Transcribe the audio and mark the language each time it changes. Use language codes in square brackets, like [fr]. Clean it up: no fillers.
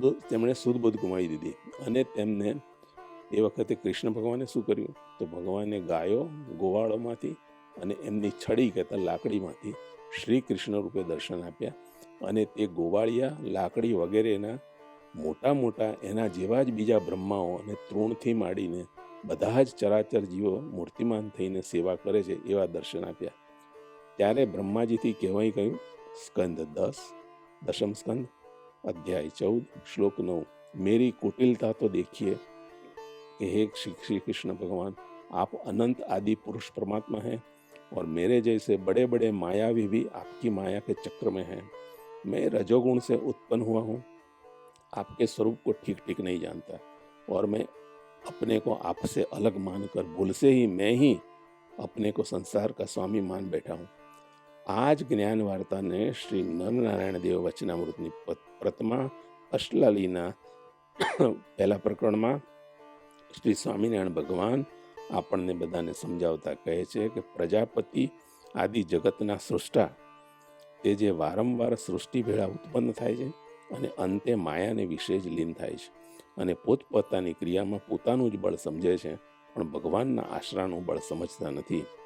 [gu] તેમણે શુદ્ધ બુદ્ધ ગુમાવી દીધી અને તેમને એ વખતે કૃષ્ણ ભગવાને શું કર્યું તો ભગવાને ગાયો, ગોવાળોમાંથી અને એમની છડી કહેતા લાકડીમાંથી શ્રી કૃષ્ણ રૂપે દર્શન આપ્યા અને તે ગોવાળિયા, લાકડી વગેરેના મોટા એના જેવા જ બીજા બ્રહ્માઓ અને તૃણથી માંડીને બધા જ ચરાચર જીવો મૂર્તિમાન થઈને સેવા કરે છે એવા દર્શન આપ્યા. ત્યારે બ્રહ્માજીથી કહેવાય કહ્યું સ્કંદ 10, 10મ સ્કંદ, [hi] अध्याय 14, श्लोक 9, मेरी कुटिलता तो देखिए कि हे श्री कृष्ण भगवान, आप अनंत आदि पुरुष परमात्मा हैं और मेरे जैसे बड़े बड़े मायावी भी आपकी माया के चक्र में हैं. मैं रजोगुण से उत्पन्न हुआ हूँ, आपके स्वरूप को ठीक नहीं जानता और मैं अपने को आपसे अलग मानकर भूल से ही मैं ही अपने को संसार का स्वामी मान बैठा हूँ. आज ज्ञान वार्ता ने [gu] श्री नरनारायण देव वचनामृतની પ્રથમા અષ્ટલાલીના પહેલા પ્રકરણમાં શ્રી સ્વામિનારાયણ ભગવાન આપણને બધાને સમજાવતા કહે છે કે પ્રજાપતિ આદિ જગતના સૃષ્ટા તે જે વારંવાર સૃષ્ટિ ભેળા ઉત્પન્ન થાય છે અને અંતે માયાને વિશે જ લીન થાય છે અને પોતપોતાની ક્રિયામાં પોતાનું જ બળ સમજે છે પણ ભગવાનના આશરાનું બળ સમજતા નથી.